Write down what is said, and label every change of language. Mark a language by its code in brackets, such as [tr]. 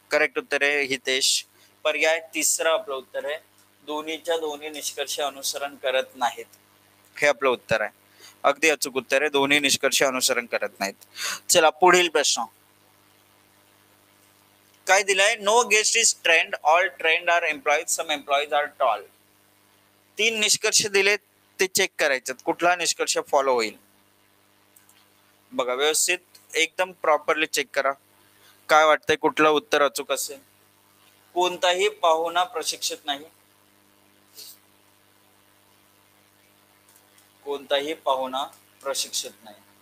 [mr] Correct उत्तर आहे हितेश. पर्याय तिसरा आपलं उत्तर आहे. दोन्हीच्या दोन्ही निष्कर्ष अनुसरण करत नाहीत, हे आपलं उत्तर आहे. अगदी अचूक उत्तर आहे, दोन्ही निष्कर्ष अनुसरण करत नाहीत. चला पुढील प्रश्न काय दिलाय. [en] No guest is trained, all trained are employees, some employees are tall. [mr] 3 निष्कर्ष दिलेत, ते चेक करायचे, कुठला निष्कर्ष फॉलो होईल. बघा, व्यवस्थित एकदम प्रॉपरली चेक करा. काय वाटतंय, कुठलं उत्तर अचूक असेल. कोणताही पाहुणा प्रशिक्षित नाही, कोणताही पाहुणा प्रशिक्षित नाही.